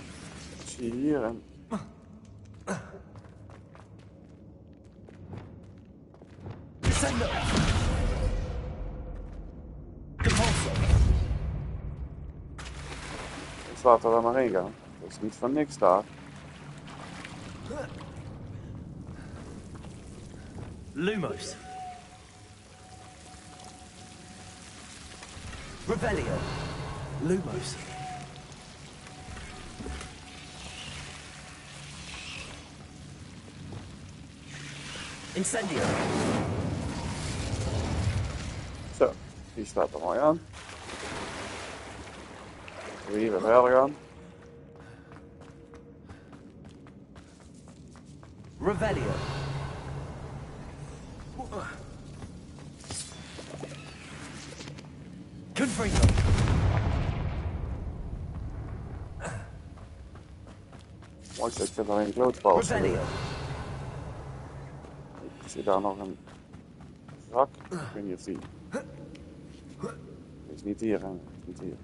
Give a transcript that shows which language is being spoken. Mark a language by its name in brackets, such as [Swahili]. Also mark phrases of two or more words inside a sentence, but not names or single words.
[Dutch] Zie je hier en... Dus laten we er maar heen gaan. Dat is niet van niks daar. Lumos. Revelio. Lumos. Incendio. Zo, die staat er mooi aan. Laten we hier weer verder gaan. Revelio. Confringo. Mooi, ik vind alleen klootpals. Revelio. Ik zie daar nog een zak. Ik weet niet of die... Die is niet hier, hè? Is niet hier.